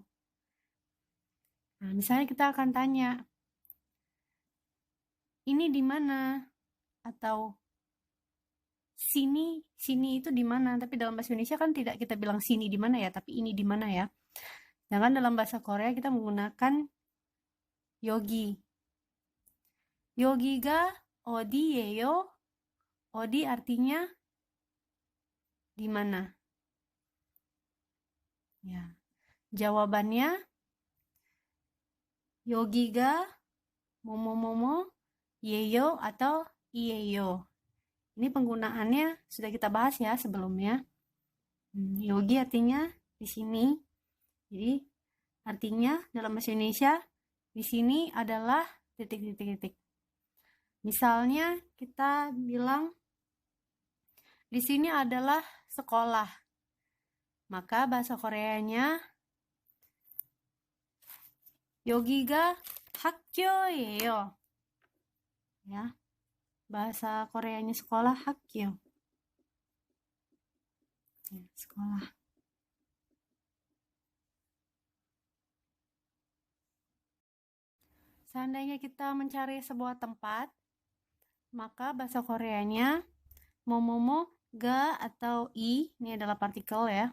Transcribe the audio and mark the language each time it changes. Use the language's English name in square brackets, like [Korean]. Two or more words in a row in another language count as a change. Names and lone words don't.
[Indonesian] Nah, misalnya kita akan tanya, ini di mana? Atau sini itu di mana? Tapi dalam bahasa Indonesia kan tidak kita bilang sini di mana ya, tapi ini di mana ya. Sedangkan dalam bahasa Korea kita menggunakan yogi. [Korean] 여기가 어디예요? [Indonesian] 어디 artinya di mana? Ya. Jawabannya [Korean] 여기가 뭐뭐뭐뭐 예요 [Indonesian] atau iyeyo. Ini penggunaannya sudah kita bahas ya sebelumnya. Yogi artinya di sini. Jadi artinya dalam bahasa Indonesia di sini adalah titik. Misalnya kita bilang di sini adalah sekolah. Maka bahasa Koreanya [Korean] 여기가 학교예요. [Indonesian] Ya. Bahasa Koreanya sekolah 학교. Ya, sekolah. Seandainya kita mencari sebuah tempat, maka bahasa Koreanya momomo, ga atau i, ini adalah partikel ya.